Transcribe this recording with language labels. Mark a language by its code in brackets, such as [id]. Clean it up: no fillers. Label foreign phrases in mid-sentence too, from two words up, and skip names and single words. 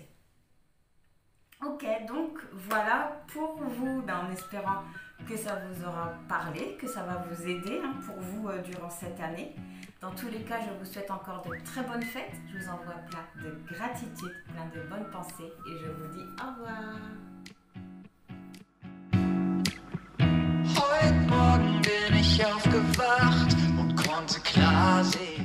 [fr] Ok, donc voilà pour vous, en espérant que ça vous aura parlé, que ça va vous aider pour vous durant cette année. Dans tous les cas, je vous souhaite encore de très bonnes fêtes. Je vous envoie plein de gratitude, plein de bonnes pensées et je vous dis au revoir. [de] Heute Morgen bin ich aufgewacht und konnte klar sehen.